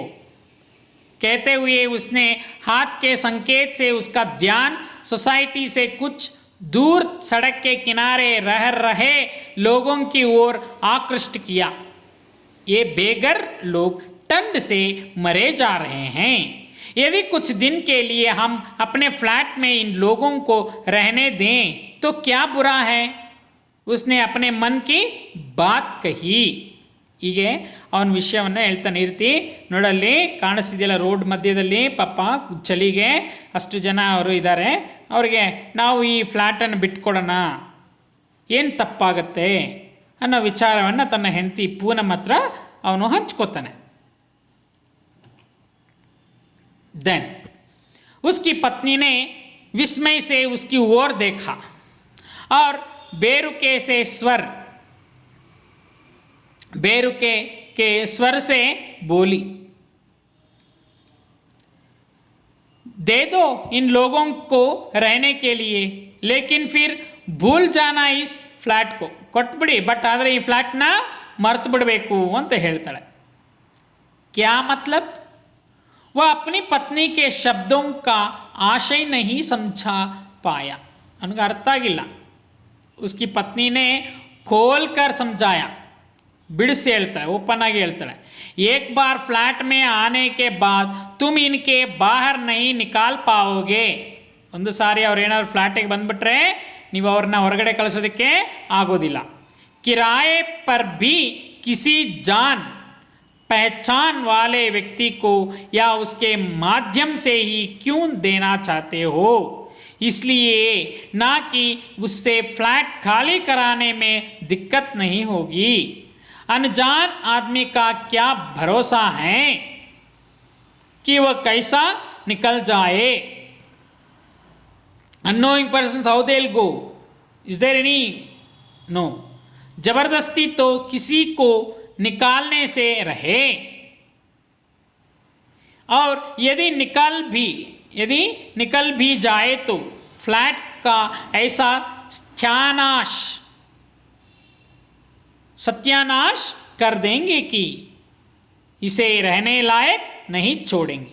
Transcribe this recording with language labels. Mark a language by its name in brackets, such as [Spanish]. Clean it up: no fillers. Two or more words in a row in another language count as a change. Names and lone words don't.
[Hindi] कहते हुए उसने हाथ के संकेत से उसका ध्यान सोसाइटी से कुछ दूर सड़क के किनारे रह रहे लोगों की ओर आकृष्ट किया। ये बेघर लोग ठंड से मरे जा रहे हैं। यदि कुछ दिन के लिए हम अपने फ्लैट में इन लोगों को रहने दें तो क्या बुरा है? उसने अपने मन की बात कही। [Kannada] ಹೀಗೆ ಅವನ ವಿಷಯವನ್ನು ಹೇಳ್ತಾನೆ. ಇರ್ತಿ ನೋಡಲ್ಲಿ ಕಾಣಿಸ್ತಿದೆಯಲ್ಲ, ರೋಡ್ ಮಧ್ಯದಲ್ಲಿ ಪಾಪ ಚಳಿಗೆ ಅಷ್ಟು ಜನ ಅವರು ಇದ್ದಾರೆ, ಅವ್ರಿಗೆ ನಾವು ಈ ಫ್ಲ್ಯಾಟನ್ನು ಬಿಟ್ಕೊಡೋಣ, ಏನು ತಪ್ಪಾಗತ್ತೆ ಅನ್ನೋ ವಿಚಾರವನ್ನು ತನ್ನ ಹೆಂಡತಿ ಪೂನಮ್ ಹತ್ರ ಅವನು ಹಂಚ್ಕೋತಾನೆ. [Hindi] देन उसकी पत्नी ने विस्मय से उसकी ओर देखा और बेरुके के स्वर से बोली, दे दो इन लोगों को रहने के लिए, लेकिन फिर भूल जाना इस फ्लैट को. [Kannada] ಕೊಟ್ಬಿಡಿ, ಬಟ್ ಆದರೆ ಈ ಫ್ಲ್ಯಾಟ್ನ ಮರ್ತು ಬಿಡಬೇಕು ಅಂತ ಹೇಳ್ತಾಳೆ. [Hindi] क्या मतलब? वह अपनी पत्नी के शब्दों का आशय नहीं समझा पाया. उनका अर्थ ಆಗಿಲ್ಲ. उसकी पत्नी ने खोल कर समझाया. [Kannada] बिड़से ಹೇಳ್ತಾಳೆ, ಓಪನ್ ಆಗಿ ಹೇಳ್ತಾಳೆ. [Hindi] एक बार फ्लैट में आने के बाद तुम इनके बाहर नहीं निकाल पाओगे. [Kannada] ಒಂದು ಸಾರಿ ಅವ್ರು ಏನಾದ್ರು ಫ್ಲ್ಯಾಟಿಗೆ ಬಂದುಬಿಟ್ರೆ ನೀವು ಅವ್ರನ್ನ ಹೊರಗಡೆ ಕಳಿಸೋದಕ್ಕೆ ಆಗೋದಿಲ್ಲ. [Hindi] किराए पर भी किसी जान पहचान वाले व्यक्ति को या उसके माध्यम से ही क्यों देना चाहते हो, इसलिए ना कि उससे फ्लैट खाली कराने में दिक्कत नहीं होगी. अनजान आदमी का क्या भरोसा है कि वह कैसा निकल जाए. [English] Unknowing persons, how they'll go? Is there any? No. [Hindi] जबरदस्ती तो किसी को निकालने से रहे, और यदि निकल भी जाए तो फ्लैट का ऐसा सत्यानाश कर देंगे कि इसे रहने लायक नहीं छोड़ेंगे.